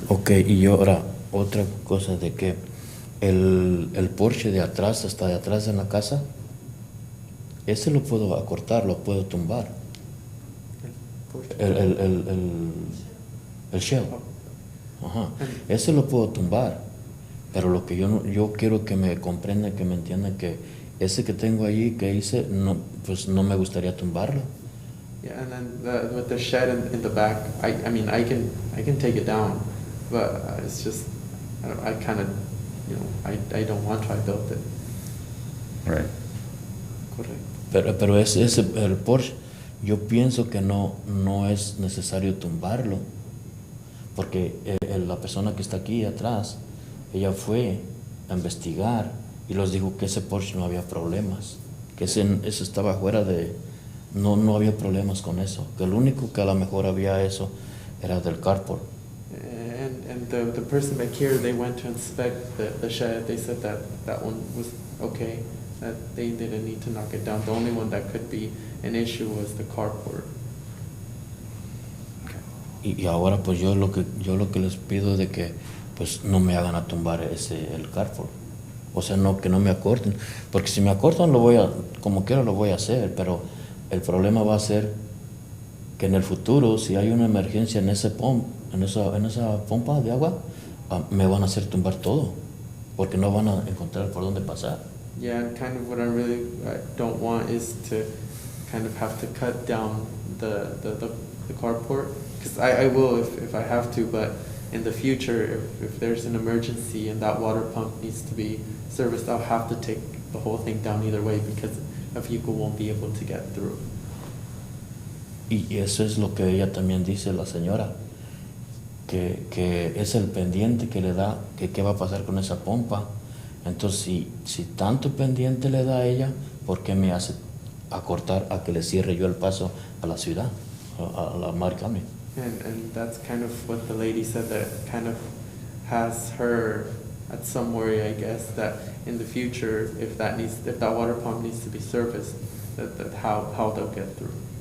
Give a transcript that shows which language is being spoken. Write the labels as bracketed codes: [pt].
[es] Ok, y ahora, otra cosa de que el Porsche de atrás, hasta de atrás en la casa, ese lo puedo acortar, lo puedo tumbar. El shell. Ajá. Ese lo puedo tumbar, pero lo que yo quiero que me comprendan, que me entiendan que ese que tengo allí, que hice, pues no me gustaría tumbarlo. [en] Yeah, and then with the shed in the back, I mean I can take it down, but it's just I kind of I don't want to. I built it. Right. [es] Correcto. Pero el Porsche, yo pienso que no es necesario tumbarlo, porque la persona que está aquí atrás, ella fue a investigar y los dijo que ese Porsche no había problemas, que ese estaba fuera de... No había problemas con eso, que el único que a lo mejor había eso era del carport. [en] And the person back here, they went to inspect the shed. They said that one was okay, that they didn't need to knock it down. The only one that could be an issue was the carport. [es] Y ahora pues yo lo que les pido de que pues no me hagan a tumbar el carport. O sea, no, que no me acorten. Porque si me acortan, como quiera lo voy a hacer, pero el problema va a ser que en el futuro, si hay una emergencia en esa pompa de agua, me van a hacer tumbar todo, porque no van a encontrar por dónde pasar. [en] Yeah, and kind of what I really don't want is to kind of have to cut down the carport, because I will if I have to, but in the future, if there's an emergency and that water pump needs to be serviced, I'll have to take the whole thing down either way, because a vehicle won't be able to get through. [es] Y eso es lo que ella también dice, la señora, que es el pendiente que le da, que qué va a pasar con esa pompa. Entonces, si tanto pendiente le da a ella, ¿por qué me hace acortar a que le cierre yo el paso a la ciudad, a la Mar County? [en] And that's kind of what the lady said, that kind of has her at some worry, I guess, that in the future, if that water pump needs to be serviced, that how they'll get through.